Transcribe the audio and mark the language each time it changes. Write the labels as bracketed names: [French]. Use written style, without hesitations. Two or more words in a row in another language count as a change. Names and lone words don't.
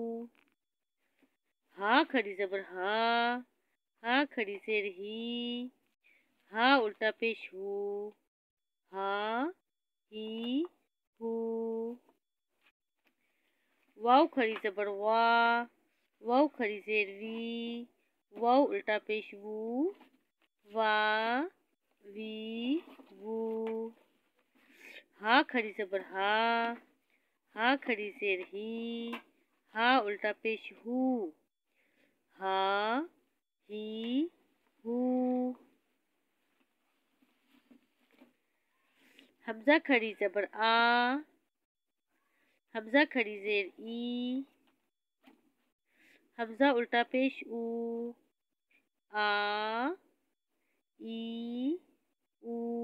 [Urdu] ہا کھڑی زبر ہا، ہا کھڑی زیر ہی، ہا الٹا پیش ہو، ہا ہی ہو، واو کھڑی زبر وا، واو کھڑی زیر وی، واو الٹا پیش وو، وا وی وو، ہا کھڑی زبر ہا، ہا کھڑی زیر ہی، ہا الٹا پیش ہو، ہا ہی ہو، حمزہ کھڑی زبر آ، حمزہ کھڑی زیر ای، حمزہ الٹا پیش او، آ ای او،